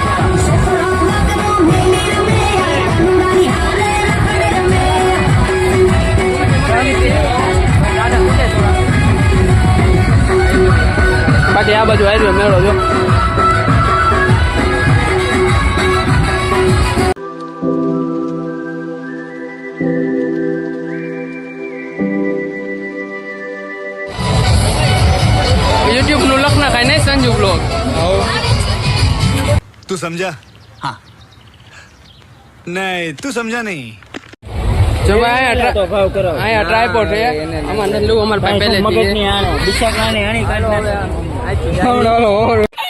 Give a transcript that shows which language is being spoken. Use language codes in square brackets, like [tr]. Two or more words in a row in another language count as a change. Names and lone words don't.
[gu] બાકી આ બાજુ હાઈવે મેળો જો. YouTube નું લખ નાખાય નહીં સંજુ બ્લોગ. [hi] तू समझा? हाँ नहीं तू समझा नहीं. [gu] જો ભાઈ અહીંયા ટ્રાયપોડ છે અમારે નથી લેવું, અમારે ભાઈ પહેલેથી